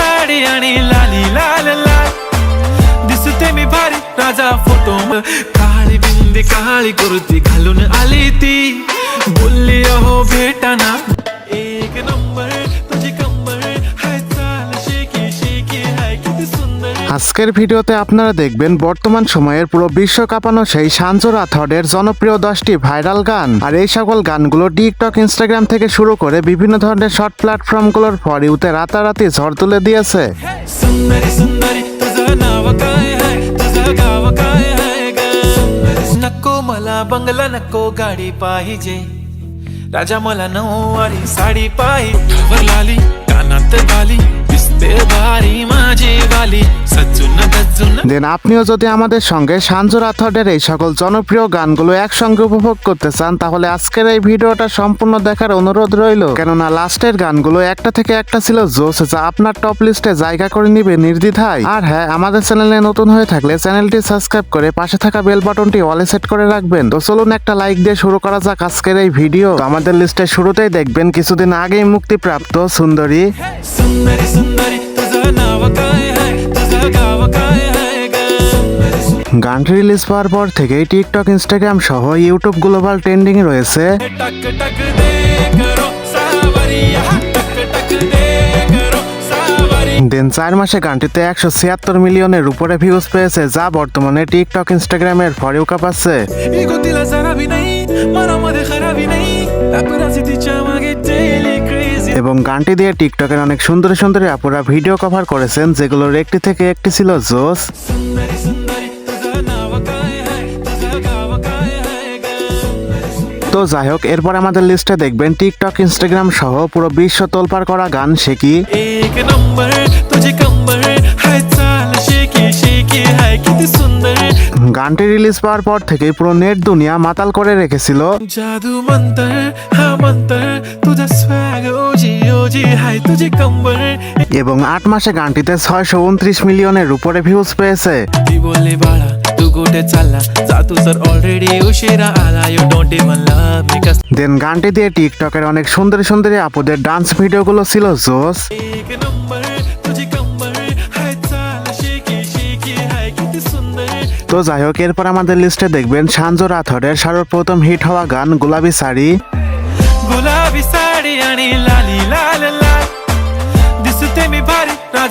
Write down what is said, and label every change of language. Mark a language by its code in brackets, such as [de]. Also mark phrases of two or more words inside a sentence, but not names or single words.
[mr] साडी आणि लाली लाल लाल दिसते मी भारी राजा फोटो काळी बिंदी काळी कुर्ती घालून आली ती बोलली अहो भेटाना एक नंबर तुझी कंबर हाय चाल शेकी शेकी हाय किती सुंदर। [bn] আজকের ভিডিওতে আপনারা দেখবেন বর্তমান সময়ের পুরো বিশ্ব কাঁপানো সেই সানজু রাথোডের জনপ্রিয় 10টি ভাইরাল গান। আর এই সকল গানগুলো টিকটক, ইনস্টাগ্রাম থেকে শুরু করে বিভিন্ন ধরনের শর্ট প্ল্যাটফর্মগুলোর [en] for you [bn] রাতারাতি ঝড় তুলে দিয়েছে। [mr] सुंदरी सुंदरी तुझं नाव काय हाय तुझं गाव काय हाय ग नको मला बंगला नको गाडी पाहिजे राजा मला नऊवारी साडी पाहिजे लाली कानात बाली दिसते भारी माझी वाली सजून गजून। [bn] দেন আপনিও যদি আমাদের সঙ্গে সানজু রাথোডের এই সকল জনপ্রিয় গানগুলো একসঙ্গে উপভোগ করতে চান তাহলে আজকের এই ভিডিওটা সম্পূর্ণ দেখার অনুরোধ রইল, কেননা লাস্টের গানগুলো একটা থেকে একটা ছিল জোস, যা আপনার [en] top list [bn] জায়গা করে নিবে নির্দ্বিধায়। আর হ্যাঁ, আমাদের চ্যানেলে নতুন হয়ে থাকলে চ্যানেলটি সাবস্ক্রাইব করে পাশে থাকা [en] bell button [bn] অলে সেট করে রাখবেন। তো চলুন একটা লাইক দিয়ে শুরু করা যাক আজকের এই ভিডিও। তো আমাদের লিস্টের শুরুতেই দেখবেন কিছুদিন আগেই মুক্তিপ্রাপ্ত সুন্দরী। [mr] सुंदरी सुंदरी तुझं नाव काय हाय तुझं गाव काय हाय ग [bn] গানটি রিলিজ পাওয়ার পর থেকেই টিকটক, ইনস্টাগ্রাম সহ [en] YouTube global trending [bn] রয়েছে। [mr] टक टक दे करो सावरिया टक टक दे करो सावरी। [bn] দেন 4 মাসে গানটিতে 176 মিলিয়নের উপরে ভিউজ পেয়েছে, যা বর্তমানে টিকটক, ইনস্টাগ্রামের [en] for you [bn] কাঁপাচ্ছে। [mr] इगो तिला जरा भी नाही मनामध्ये खराबी नाही पापराची तिच्या मागे [en] daily crazy. [bn] এবং গানটি দিয়ে টিকটকের অনেক সুন্দর সুন্দরী আপুরা ভিডিও কভার করেছেন, যেগুলোর একটি থেকে একটি ছিল জোস। [mr] सुंदरी सुंदरी तुझं नाव काय हाय तुझं गाव काय हाय ग [bn] তো যাই হোক, এরপর আমাদের লিস্টে দেখবেন টিকটক, ইনস্টাগ্রাম সহ পুরো বিশ্ব তোলপাড় করা গান শেকি। [mr] एक नंबर तुझी कंबर हाय चाल शेकी शेकी हाय किती सुंदर। [bn] গানটি রিলিজ পাওয়ার পর থেকেই পুরো নেট দুনিয়া মাতাল করে রেখেছিল। [mr] जादू मंतर हा मंतर तुझा स्वॅग ओजी ओजी हाय तुझी कंबर। [bn] এবং 8 মাসে গানটিতে 629 মিলিয়নের উপরে ভিউজ পেয়েছে। [mr] ती बोलली बाळा तू कुठे चालला जा तू तर ऑलरेडी उशिरा आला [en] you don't even love me [mr] कस। [bn] দেন গানটি দিয়ে টিকটকের অনেক সুন্দরী সুন্দরী আপুদের ডান্স ভিডিওগুলো ছিল জোস। [mr] एक नंबर तुझी कंबर हाय चाल शेकी शेकी हाय किती सुंदर। [bn] তো যাই হোক, এরপর আমাদের লিস্টে দেখবেন সানজু রাথোডের সর্বপ্রথম হিট হওয়া গান গোলাপি শাড়ি। [mr] गुलाबी साडी आणि लाली लाल लाल दिसते मी भारी राजा।